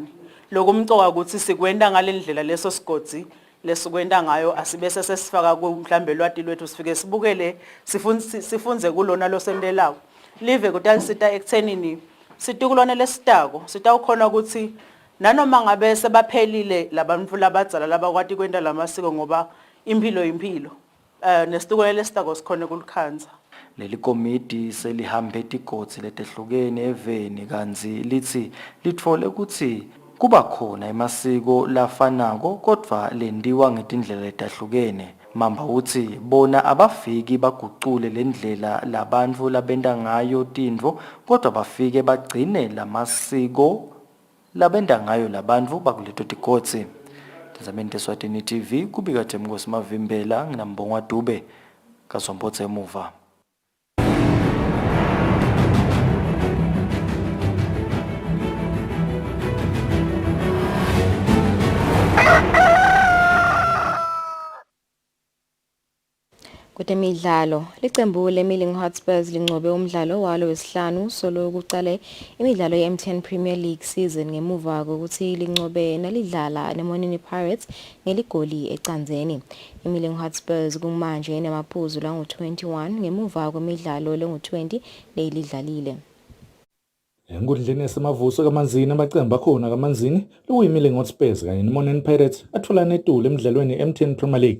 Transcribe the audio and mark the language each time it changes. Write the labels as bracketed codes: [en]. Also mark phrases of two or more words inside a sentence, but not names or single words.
[ss] Lokho umcoka ukuthi sikwenda ngalendlela leso sigodzi lesikwenda ngayo asibese sesifaka ku mhlambe lwati lwethu sifike sibukele sifunze kulona lo sendelayo live kutalisita ekuthenini situkulwane lesitako sitawukhona ukuthi nanoma ngabe sebaphelile labantu labadzala labakwati kwenda lamasiko ngoba impilo nesitukulwane lesitako sikhona kulikhanza. Leli komiti selihambe tigodzi letehlukene eveni kanzi lithi litfole ukuthi kuba khona emasiko lafanako kodwa lendiwa ngetindlela letahlukene. Mamba uthi bona abafiki bagucule lendlela labantu labenda ngayo tintfo kodwa bafike bagcine lamasiko labenda ngayo labantu bakuleto tigodzi. Tazameni Eswatini TV kubika Temkosi Mavimbela nginambongwa Dube kaZombodze emuva. Kutemidlalo, licembu leMilling Hotspurs linqobe umdlalo walo wesihlanu solo kuqale imidlalo ye-MTN Premier League season ngemuva kokuthi linqobe nalidlala neMonini Pirates ngeligoli ecanzeni. iMilling Hotspurs kumanje inamaphuzu langu-21 ngemuva kwemidlalo lengu-20 leyilidlalile. Enkundleni yasemavuso kaManzini amaqembu akhona kaManzini lokuyiMilling Hotspurs kanye neMonini Pirates athola netulu emidlalweni ye-MTN Premier League.